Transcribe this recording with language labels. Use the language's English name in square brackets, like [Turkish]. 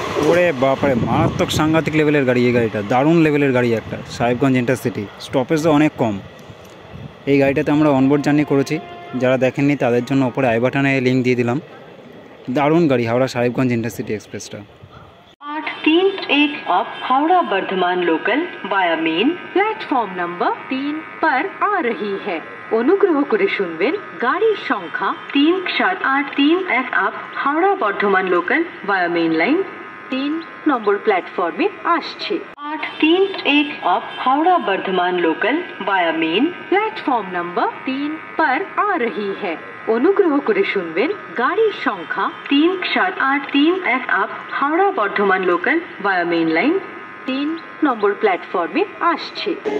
[Bangla] ওরে বাপরে, মারাত্মক সাংঘাতিক লেভেলের গাড়ি এই গাড়িটা, দারুণ লেভেলের গাড়ি একটা। সাহেবগঞ্জ ইন্টারসিটি, স্টপেজও অনেক কম। এই গাড়িটাতে আমরা অনবোর্ড জার্নি করেছি, যারা দেখেননি তাদের জন্য ওপরে আই বাটনে লিঙ্ক দিয়ে দিলাম। দারুণ গাড়ি হাওড়া সাহেবগঞ্জ ইন্টারসিটি এক্সপ্রেসটা। [Hindi] 831 अब Howrah Bardhaman local via main platform number 3 पर आ रही है। [Bangla] অনুগ্রহ করে শুনবেন, গাড়ির সংখ্যা 37831 আপ হাওড়া বর্ধমান লোকাল ভায়া মেইন লাইন 3 নম্বর প্ল্যাটফর্মে আসছে। [Hindi] 831 अब Howrah Bardhaman local via main platform number 3 पर आ रही है। [Bangla] অনুগ্রহ করে শুনবেন, গাড়ির সংখ্যা 37831 আপ হাওড়া বর্ধমান লোকাল ভায়া মেইন লাইন 3 নম্বর প্ল্যাটফর্মে আসছে।